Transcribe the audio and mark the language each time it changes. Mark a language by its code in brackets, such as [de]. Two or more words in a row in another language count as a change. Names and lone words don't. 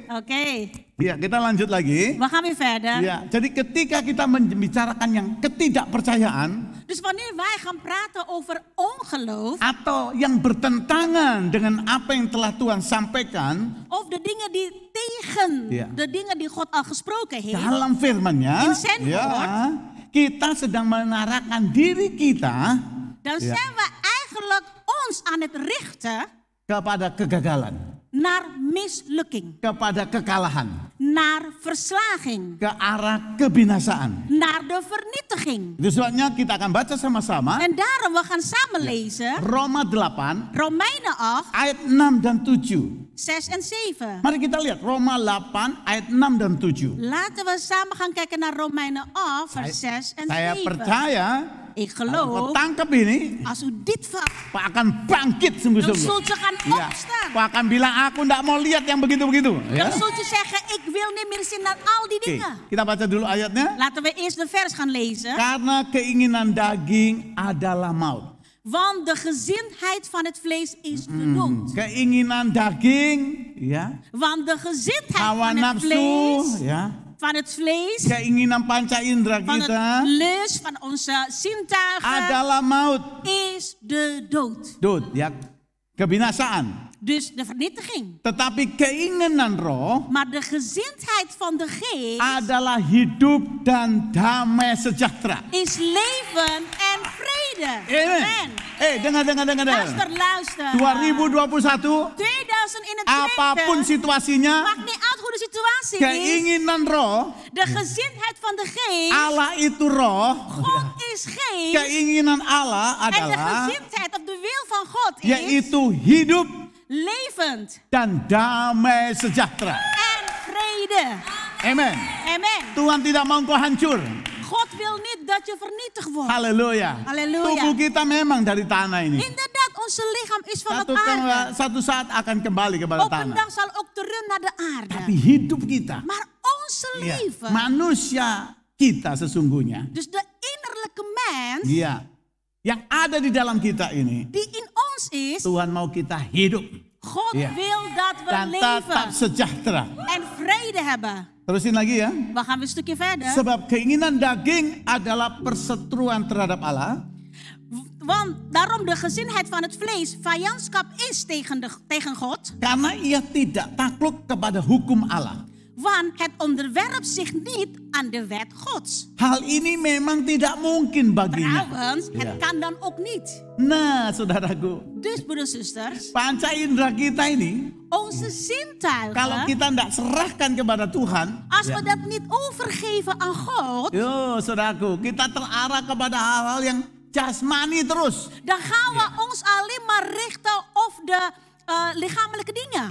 [id] Oké, Ya, kita lanjut lagi. [nl] we gaan weer verder. [id] Ya, jadi ketika kita membicarakan yang ketidakpercayaan [nl] Dus wanneer wij gaan praten over ongeloof, [id] atau yang bertentangan dengan apa yang telah Tuhan sampaikan [nl] of de dingen die tegen Ja. de dingen die God al gesproken heeft, [id] dalam firman-Nya, [nl] In zijn woord. [id] kita sedang mengarahkan diri kita [nl] dan Ja. zijn we eigenlijk ons aan het richten [id] kepada kegagalan, [nl] naar mislukking, [id] kepada kekalahan, [nl] naar verslaging, [id] ke arah kebinasaan. [nl] naar de vernietiging. [id] Itu sebabnya kita akan baca sama-sama [nl] En daarom, we gaan samen lezen [id] Roma 8 [nl] Romeinen 8, [id] ayat 6 dan 7. [nl] 6 en 7. [id] Mari kita lihat Roma 8 ayat 6 dan 7. [nl] Laten we samen gaan kijken naar Romeinen 8, vers 6 en [id] Saya [nl] 7. [id] percaya [nl] Ik [id] kalau kau [nl] geloof, [id] tangkap ini, [nl] als u dit vat, [id] kau akan bangkit [nl] dan [id] sungguh-sungguh. [nl] zult u gaan [id] Ya, [nl] opstaan. [id] kau akan bilang aku tidak mau lihat yang begitu-begitu. Ya. [nl] Dan zult u zeggen, ik wil niet meer zien naar al die [id] Oke, [nl] dingen. [id] kita baca dulu ayatnya. [nl] Laten we eerst de vers gaan lezen. [id] Karena keinginan daging adalah maut. [nl] Want de gezindheid van het vlees is de dood. [id] Keinginan daging, ya, [nl] Want de gezindheid [id] hawa [nl] van het [id] nafsu, [nl] vlees, [id] ya, [nl] van het vlees, [id] keinginan panca indera [nl] van [id] kita [nl] het lust, van onze zintuigen, [id] adalah maut. [nl] is de dood. [id] Dood, ya, kebinasaan. [nl] Dus de vernietiging. [id] Tetapi keinginan roh [nl] Maar de gezindheid van de geest [id] adalah hidup dan damai sejahtera. [nl] is leven en vrede. [id] Amen. Dengar. [nl] Luister, luister. [id] 2021, [nl] 2021. [id] apapun situasinya, [nl] Maakt niet uit hoe de situatie is. [id] keinginan roh, [nl] De gezindheid van de geest. [id] Allah itu roh, [nl] God is geest. [id] keinginan Allah [nl] En de [id] adalah [nl] gezindheid of de wil van God is [id] yaitu hidup [nl] levend [id] dan damai sejahtera. [nl] en vrede. [id] Amen. [nl] Amen. [id] Tuhan tidak mau kau hancur. [nl] God wil niet dat je vernietigd wordt. [id] Haleluya. [nl] Halleluja. [id] Tubuh kita memang dari tanah ini. [nl] Inderdaad, onze lichaam is van het aarde. [id] Satu saat akan kembali kepada [nl] Op een [id] tanah. [nl] dag zal ook terug naar de aarde. [id] Tapi hidup kita, [nl] Maar onze [id] ya, [nl] leven, [id] manusia kita sesungguhnya, [nl] dus de innerlijke mens [id] ya, yang ada di dalam kita ini, [nl] die in ons is, [id] Tuhan mau kita hidup [nl] God Ja. wil dat we [id] dan tetap [nl] leven [id] sejahtera. [nl] en vrede hebben. [id] Terusin lagi ya. [nl] We gaan weer een stukje verder. [id] Sebab keinginan daging adalah perseteruan terhadap Allah. [nl] Want daarom de gezindheid van het vlees vijandschap is tegen God. [id] Karena ia tidak takluk kepada hukum Allah. [nl] Want het onderwerpt zich niet aan de wet Gods. [id] Hal ini memang tidak mungkin baginya. [nl] Trouwens, het Ja. kan dan ook niet. [id] Nah, saudaraku, [nl] Dus broeders en zusters, [id] panca indera kita ini, [nl] onze [id] kalau [nl] zintuigen, [id] kita tidak serahkan kepada Tuhan, [nl] als we dat niet overgeven aan God, [id] yo, saudaraku, kita terarah kepada hal-hal yang jasmani terus. [nl] dan gaan we ons alleen maar richten op de lichamelijke dingen.